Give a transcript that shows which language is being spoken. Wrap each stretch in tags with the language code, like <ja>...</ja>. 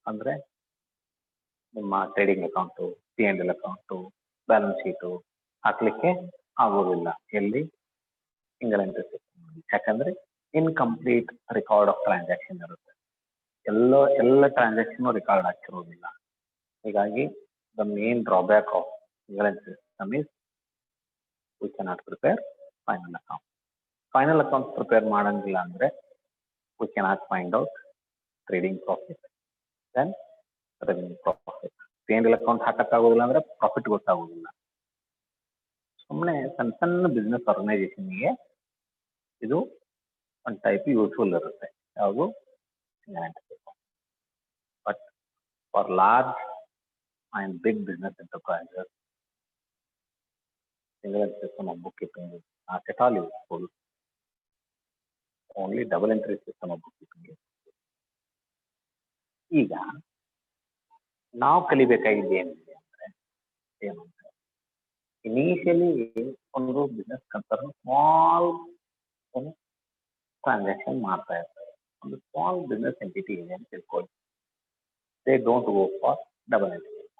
<kn>ಅಂದ್ರೆ ನಿಮ್ಮ trading account, P&L account, balance sheet ಹಾಕ್ಲಿಕ್ಕೆ ಆಗೋದಿಲ್ಲ ಎಲ್ಲಿ? Single entry system. ಯಾಕಂದ್ರೆ ಇನ್ಕಂಪ್ಲೀಟ್ ರೆಕಾರ್ಡ್ ಆಫ್ ಟ್ರಾನ್ಸಾಕ್ಷನ್ ಇರುತ್ತೆ. ಎಲ್ಲ ಟ್ರಾನ್ಸಾಕ್ಷನ್ ರೆಕಾರ್ಡ್ ಆಗ್ತಿರೋದಿಲ್ಲ. ಹೀಗಾಗಿ</kn> <en>The main drawback of single entry system is we cannot prepare final account. Final account prepare</en> <kn>ಮಾಡಂಗಿಲ್ಲ ಅಂದ್ರೆ</kn> <en>we cannot find out trading profit, then revenue profit.</en> <kn>P&L account ಹಾಕಕ್ಕಾಗೋದಿಲ್ಲ ಅಂದ್ರೆ profit ಗೊತ್ತಾಗೋದಿಲ್ಲ. ಸುಮ್ಮನೆ ಸಣ್ಣ ಸಣ್ಣ ಬಿಸ್ನೆಸ್ ಆರ್ಗನೈಸೇಷನ್ಗೆ ಇದು ಒಂದು ಟೈಪ್ ಯೂಸ್ಫುಲ್ ಇರುತ್ತೆ.</kn> <en>ಯಾವುದು but for large and big business enterprises, single entry system of bookkeeping is not at all useful. Only double entry system of bookkeeping is.</en> <kn>ಈಗ ನಾವು ಕಲಿಬೇಕಾಗಿದೆ ಏನಿದೆ ಅಂದ್ರೆ ಏನು ಅಂದ್ರೆ ಇನಿಷಿಯಲಿ ಒಂದು ಬಿಸ್ನೆಸ್ ಕನ್ಸರ್ನ್ ಸ್ಮಾಲ್ ಟ್ರಾನ್ಸಾಕ್ಷನ್ ಮಾಡ್ತಾ ಇರ್ತಾರೆ. ಒಂದು ಸ್ಮಾಲ್ ಬಿಸ್ನೆಸ್ ಎಂಟಿಟಿ ಇದೆ ಅಂತ ತಿಳ್ಕೊಳ್ಳಿ.</kn> <en>They don't go for double entry.</en>